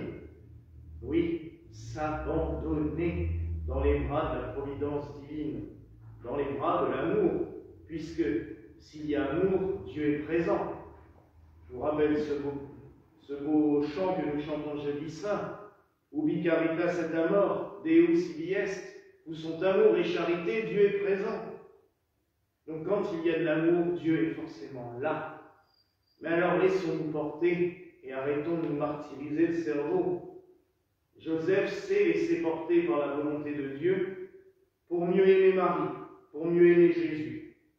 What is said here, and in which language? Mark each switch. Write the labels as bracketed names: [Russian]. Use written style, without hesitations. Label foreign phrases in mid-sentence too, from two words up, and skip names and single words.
[French] Oui, s'abandonner dans les bras de la providence divine, dans les bras de l'amour, puisque s'il y a amour, Dieu est présent. Je vous rappelle ce beau chant que nous chantons jeudi saint, [Latin] Ubi caritas et amor, Deus ibi est, [French] où sont amour et charité, Dieu est présent. Donc quand il y a de l'amour, Dieu est forcément là. Mais alors laissons-nous porter et arrêtons de nous martyriser le cerveau. Joseph s'est laissé porter par la volonté de Dieu pour mieux aimer Marie, pour mieux aimer Jésus.